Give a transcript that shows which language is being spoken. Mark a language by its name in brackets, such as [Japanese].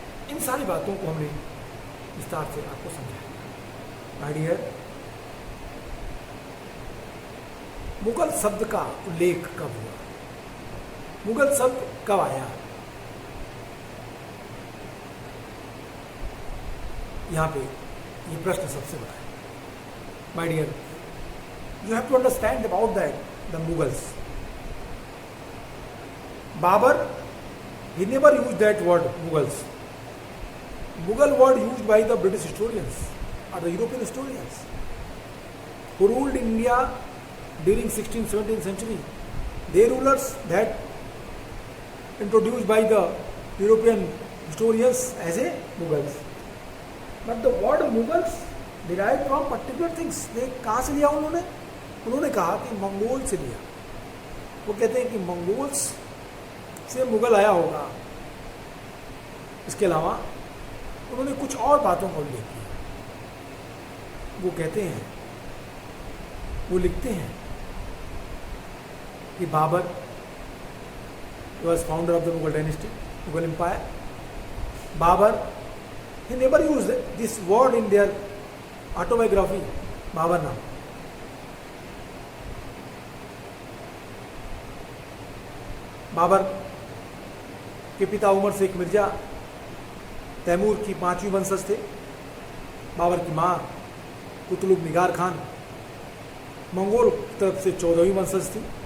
[Hindi] इन सारी बातों को हमने विस्तार से आपको समझाया। माय डियर, मुगल शब्द का उल्लेख कब हुआ, मुगल शब्द कब आया, यहाँ पे ये प्रश्न सबसे बड़ा है। [English] My dear, you have to understand about that the Mughals. Babur, he never used that word Mughals. Mughal word used by the British historians or the European historians who ruled India during 16th, 17th century. They rulers that introduced by the European historians as a Mughals. But the word Mughals derived from particular things. [Hindi] they कहाँ से लिया उन्होंने कहा कि Mongol से लिया। वो कहते हैं कि मंगोल्स से मुगल आया होगा। इसके अलावा उन्होंने कुछ और बातों का उल्लेख किया। वो कहते हैं, वो लिखते हैं कि Babar [English] was founder of the Mughal dynasty, Mughal empire. Babur, he never used this word in their autobiography, [Hindi] Babar नाम। बाबर के पिता उमर शेख मिर्जा तैमूर की 5वीं वंशज थे। बाबर की माँ कुतुब निगार खान मंगोल तरफ से 14वीं वंशज थी।